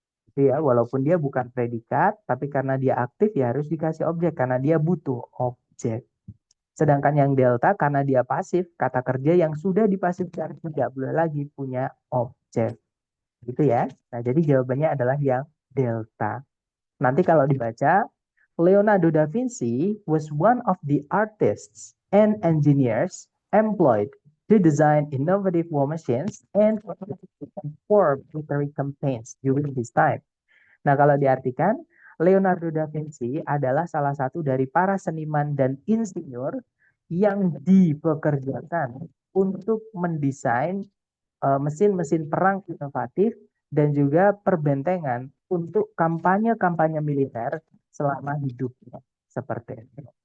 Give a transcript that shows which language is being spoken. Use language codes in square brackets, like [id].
[id] Itu ya, walaupun dia bukan predikat, tapi karena dia aktif ya harus dikasih objek karena dia butuh objek. Sedangkan yang delta karena dia pasif, kata kerja yang sudah dipasifkan tidak boleh lagi punya objek. Gitu ya. Nah, jadi jawabannya adalah yang delta. Nanti kalau dibaca, [en] Leonardo da Vinci was one of the artists and engineers employed to design innovative war machines and for military campaigns during this time. [id] Nah, kalau diartikan, Leonardo da Vinci adalah salah satu dari para seniman dan insinyur yang dipekerjakan untuk mendesain mesin-mesin perang inovatif dan juga perbentengan untuk kampanye-kampanye militer selama hidupnya. Seperti itu.